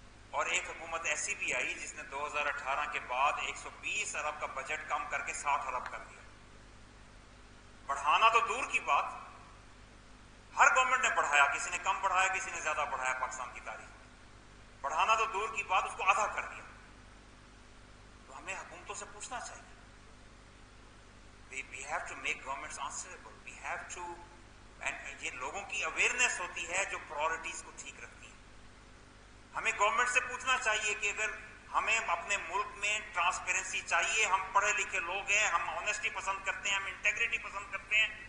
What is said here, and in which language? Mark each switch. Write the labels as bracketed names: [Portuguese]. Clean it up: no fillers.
[Urdu] اور ایک حکومت ایسی بھی آئی جس نے 2018 کے بعد 120 ارب کا بجٹ کم کر کے 60 ارب کر دیا. بڑھانا تو دور کی بات، ہر گورنمنٹ نے بڑھایا، کسی نے کم بڑھایا، کسی نے زیادہ بڑھایا. پاکستان کی تاریخ میں بڑھانا تو دور کی بات، اس کو آدھا کر دیا. تو ہمیں حکومتوں سے پوچھنا چاہیے. [English] We have to make governments answerable. We have to، and [Urdu] یہ لوگوں کی اویئرنیس ہوتی ہے جو پرائورٹیز کو ٹھیک رکھتی ہے. ہمیں گورنمنٹ سے پوچھنا چاہیے کہ اگر ہمیں اپنے ملک میں ٹرانسپیرنسی چاہیے. ہم پڑھے لکھے لوگ ہیں, ہم آنیسٹی پسند کرتے ہیں, ہم انٹیگریٹی پسند کرتے ہیں.